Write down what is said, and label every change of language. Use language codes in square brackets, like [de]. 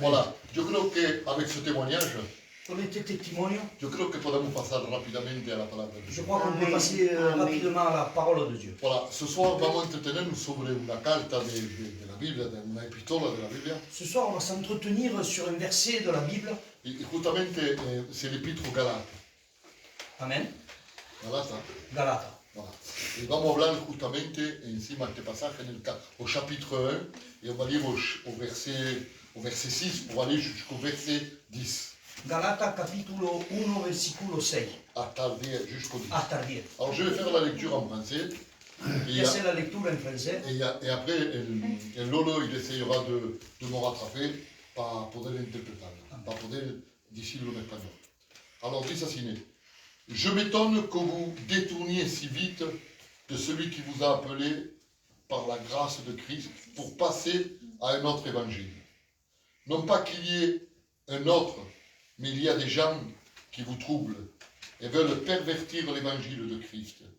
[fr] Voilà, [es] yo creo que [fr] avec ce témoignage, [es] Con este testimonio, yo creo que podemos pasar rápidamente a la palabra de [fr] je [es] Dios. [fr] crois qu'on peut passer rapidement à la parole de Dieu. Voilà, ce soir [es] vamos a entretenernos sobre una carta de la Biblia, de una epístola de la Biblia. [fr] Ce soir, on va s'entretenir sur un verset de la Bible. [es] Y justamente [fr] c'est l'épître aux Galates. Amen. Galata. Galata. Voilà. [es] Y vamos a hablar justamente encima de este pasaje [fr] au chapitre 1 et on va lire au verset 6 pour aller jusqu'au verset 10. [es] Galata capítulo 1 versículo 6. Hasta el 10, [fr] jusqu'au 10. [es] Hasta el 10. [fr] Alors je vais faire la lecture en français. Et c'est la lecture en français. Et après, [es] el Lolo [fr] il essayera de me rattraper [es] para poder interpretarla, para poder decirlo en español. [fr] Alors [es] dice así: [fr] Je m'étonne que vous détourniez si vite de celui qui vous a appelé par la grâce de Christ pour passer à un autre évangile. Non pas qu'il y ait un autre, mais il y a des gens qui vous troublent et veulent pervertir l'évangile de Christ.